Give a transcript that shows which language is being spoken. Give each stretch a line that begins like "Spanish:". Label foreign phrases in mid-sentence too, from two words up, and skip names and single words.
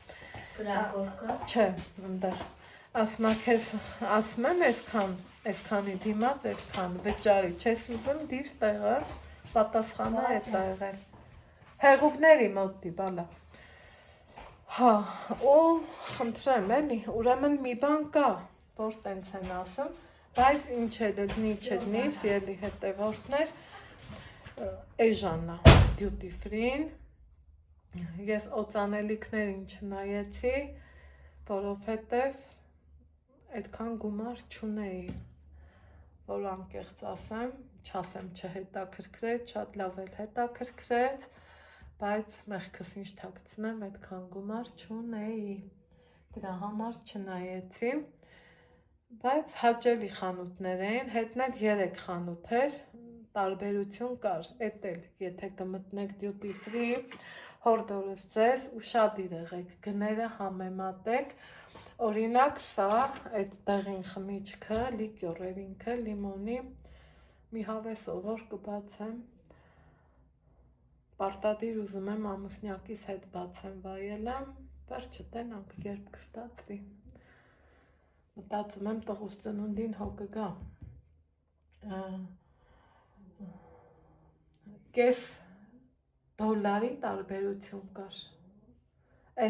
Armenian: չէ, ընդեր, ասում է քեզ, ասում եմ այսքանի դիմաց, այսքան վճարի, չես ուզում դիր տեղը, պատասխանը էտ է եղել, հեղուկների մոտ դի, բալա, հա, ու խնդրեմ էլի, ուրեմն մի բան կա, որ տենց են ասում, բայց ինչ է լնի, չլնի, սիրելի հետևորդներ, էժանա,
English: duty free-
Armenian: ին, ես օծանելիքներին չնայեցի, որովհետև այդքան գումար չունեի, որ անկեղծ ասեմ, չասեմ չհետաքրքրեց, շատ լավ էլ հետաքրքրեց, բայց մեղքս ինչ թաքցնեմ, այդքան գումար չունեի, դրա համար չնայեցի, բայց հաճելի խանութներ էին, հետն էլ 3 խանութ էր, տարբերություն կար, էդ էլ, եթե կմտնեք
English: duty free,
Armenian: հորդորս ձեզ, ուշադիր եղեք, գները համեմատեք, օրինակ սա, այդ դեղին խմիչքը, լիկյոր էր ինքը, լիմոնի, մի հավես ովոր կբացեմ, պարտադիր ուզում եմ ամուսնյակիս հետ բացեմ վայել եմ, վերջը տենանք երբ կստացվի, մտածում եմ տղուս ծնունդին հո կգա, կես դոլարի տարբերություն կար, այն